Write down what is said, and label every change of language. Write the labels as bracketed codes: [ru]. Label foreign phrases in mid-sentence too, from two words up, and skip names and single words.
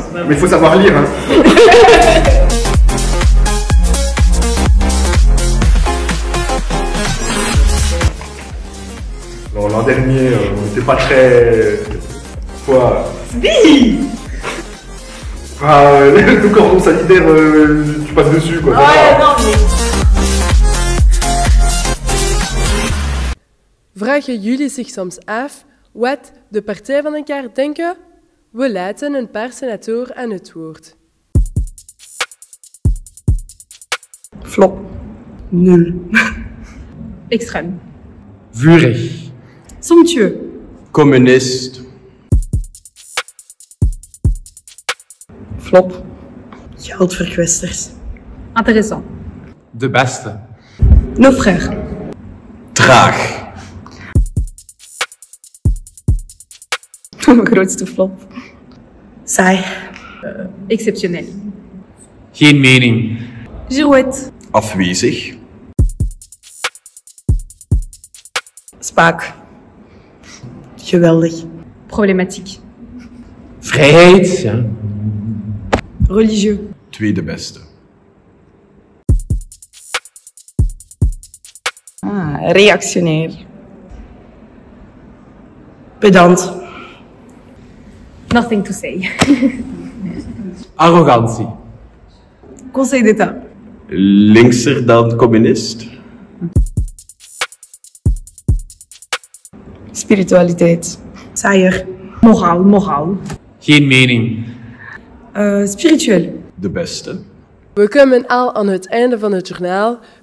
[fr] Mais il faut savoir lire, hein. Non, l'an dernier, on n'était pas très... Quoi? Sbii. Ah, le cordon sanitaire, tu passes dessus, quoi. Ouais, non, mais... [nl] Vragen jullie zich soms af wat de partij van elkaar denken? We laten een paar senatoren aan het woord. Flop. [fr] Nul. Extrême. [nl] Vurig. [fr] Somptueux. [nl] Communist. Flop. Geldverkwisters. [fr] Intéressant. [nl] De beste. [fr] Nos frères. [nl] Traag. Mijn grootste flop. Saai. Exceptionnel. Geen mening. [fr] Girouette. [nl] Afwezig. Spaak. Geweldig. Problematiek. Vrijheid, ja. Religieus. Tweede beste. Reactionair. Pedant. [en] Nothing to say. [nl] Arrogantie. [fr] Conseil d'État. [nl] Linkser dan communist. Spiritualiteit. Saaier. Moraal. Geen mening. Spiritueel. De beste. We komen al aan het einde van het journaal.